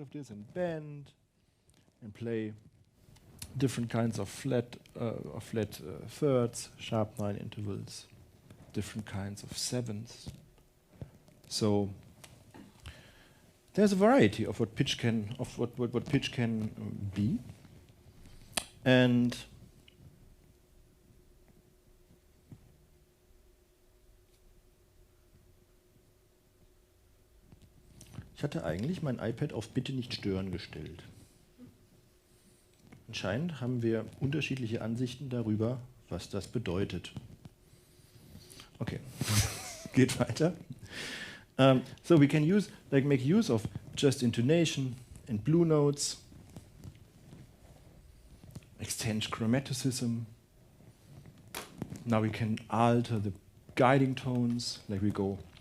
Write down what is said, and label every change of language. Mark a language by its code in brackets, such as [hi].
[en] And bend and play different kinds of flat thirds, sharp 9 intervals, different kinds of sevenths. So there's a variety of what pitch can be, [de] and ich hatte eigentlich mein iPad auf Bitte nicht stören gestellt. Anscheinend haben wir unterschiedliche Ansichten darüber, was das bedeutet. Okay, geht weiter. [en] So we can make use of just intonation and blue notes, extend chromaticism. Now we can alter the guiding tones, like we go.